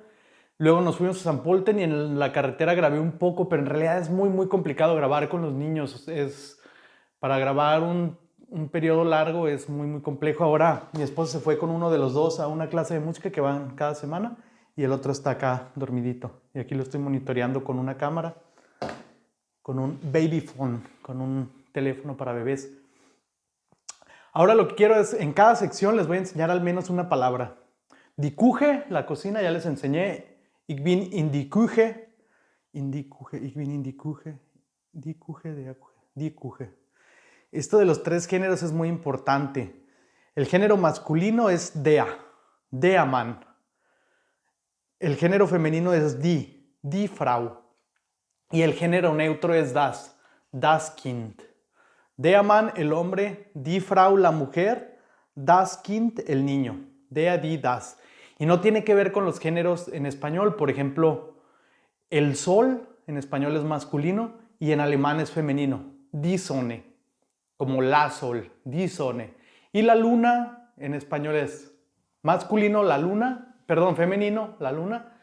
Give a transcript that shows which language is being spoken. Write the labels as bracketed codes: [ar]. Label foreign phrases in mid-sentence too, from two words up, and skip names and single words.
[es] Luego nos fuimos a San Polten y en la carretera grabé un poco, pero en realidad es muy complicado grabar con los niños. Para grabar un periodo largo es muy complejo. Ahora mi esposa se fue con uno de los dos a una clase de música que van cada semana y el otro está acá dormidito. Y aquí lo estoy monitoreando con una cámara, con un [en] baby phone, [es] con un teléfono para bebés. Ahora lo que quiero es, en cada sección les voy a enseñar al menos una palabra. [de] Die Küche, [es] la cocina, ya les enseñé. [de] Ich bin in die Küche. In die Küche, ich bin in die Küche. Die Küche, die Küche, die Küche. [es] Esto de los tres géneros es muy importante. El género masculino es [de] der, der Mann. [es] El género femenino es [de] die Frau. [es] Y el género neutro es [de] das Kind. Der Mann, [es] el hombre, [de] die Frau, [es] la mujer, [de] das Kind, [es] el niño. [de] Der, die, das. [es] Y no tiene que ver con los géneros en español. Por ejemplo, el sol en español es masculino y en alemán es femenino. [de] Die Sonne, [es] como la sol, [de] die Sonne. [es] Y la luna en español es masculino, la luna, perdón, femenino, la luna.